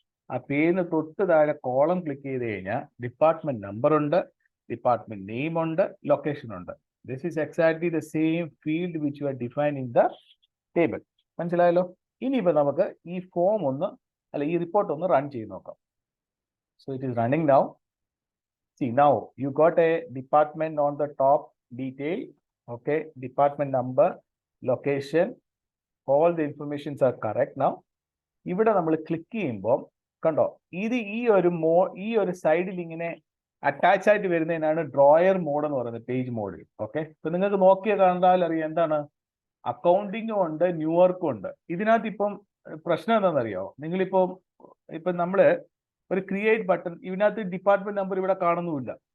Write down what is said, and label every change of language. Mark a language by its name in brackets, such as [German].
[Malayalam] ആ പേരിന് തൊട്ട് താഴെ കോളം ക്ലിക്ക് ചെയ്ത് കഴിഞ്ഞാൽ ഡിപ്പാർട്ട്മെന്റ് നമ്പർ ഉണ്ട്, ഡിപ്പാർട്ട്മെന്റ് നെയിം ഉണ്ട്, ലൊക്കേഷൻ ഉണ്ട്. [English] This is exactly the same field which you are define in the table. [Malayalam] മനസ്സിലായല്ലോ? ഇനിയിപ്പോൾ നമുക്ക് ഈ ഫോം ഒന്ന് ഈ റിപ്പോർട്ട് ഒന്ന് റൺ ചെയ്ത് നോക്കാം. [English] So it is running now. See, now you got a department on the top detail, okay, department number, location, all the informations are correct now. [Malayalam] ഇവിടെ നമ്മൾ ക്ലിക്ക് ചെയ്യുമ്പോൾ കണ്ടോ, ഇത് ഈ ഒരു സൈഡിൽ ഇങ്ങനെ അറ്റാച്ച് ആയിട്ട് വരുന്നതിനാണ് ഡ്രോയർ മോഡ് എന്ന് പറയുന്നത്, പേജ് മോഡ്. ഓക്കെ, ഇപ്പൊ നിങ്ങൾക്ക് നോക്കിയാൽ കണ്ടാൽ അറിയാം എന്താണ്, അക്കൗണ്ടിങ്ങും ഉണ്ട്, ന്യൂവർക്കും ഉണ്ട്. ഇതിനകത്ത് ഇപ്പം പ്രശ്നം എന്താണെന്നറിയോ, ഇപ്പം നമ്മള് ഒരു ക്രിയേറ്റ് ബട്ടൺ, ഇതിനകത്ത് ഡിപ്പാർട്ട്മെന്റ് നമ്പർ ഇവിടെ കാണുന്നുമില്ല.